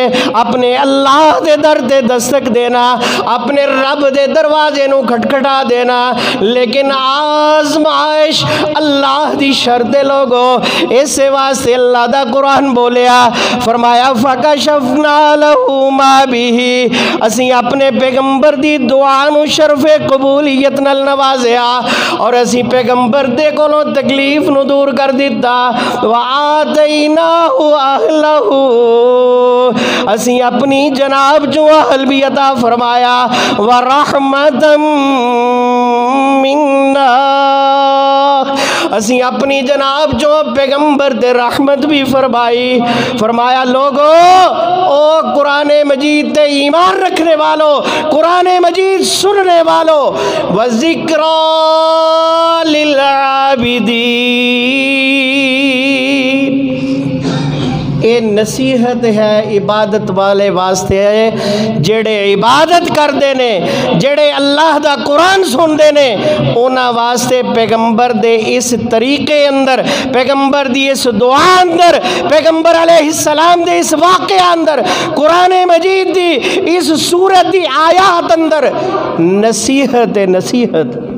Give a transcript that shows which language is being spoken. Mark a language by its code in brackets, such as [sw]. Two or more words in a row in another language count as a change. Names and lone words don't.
[pa] اپنے اللہ دے در تے دستک دینا، اپنے رب دے دروازے نوں کھٹکھٹا دینا. لیکن آزمائش اللہ دی شرط ہے لوگو. اس واسطے اللہ دا قرآن بولیا، فرمایا [ar] فكشفنا له ما به, [pa] اسی اپنے پیغمبر دی دعا نوں شرفِ قبولیت نال نوازیا اور اسی پیغمبر دے کولوں تکلیف نوں دور کر دتا. [ar] و آتيناه أهله, [pa] اسی اپنی جناب جو اہل بھی عطا فرمایا. [ar] و رحمة منا, [pa] اسی اپنی جناب جو پیغمبر دے رحمت بھی فرمائی. فرمایا لوگو او قرآن مجید تے ایمان رکھنے والوں، قرآن مجید سننے والوں, [ar] و ذكرى للعابدين, [pa] یہ نصیحت ہے عبادت والے واسطے ہے. جیڑے عبادت کرتے نے، جیڑے اللہ دا قرآن سنتے نے، انہاں واسطے پیغمبر دے اس طریقے اندر، پیغمبر دی اس دعا اندر، پیغمبر علیہ السلام دے اس واقعہ اندر، قرآن مجید دی اس سورت دی آیات اندر نصیحت ہے، نصیحت.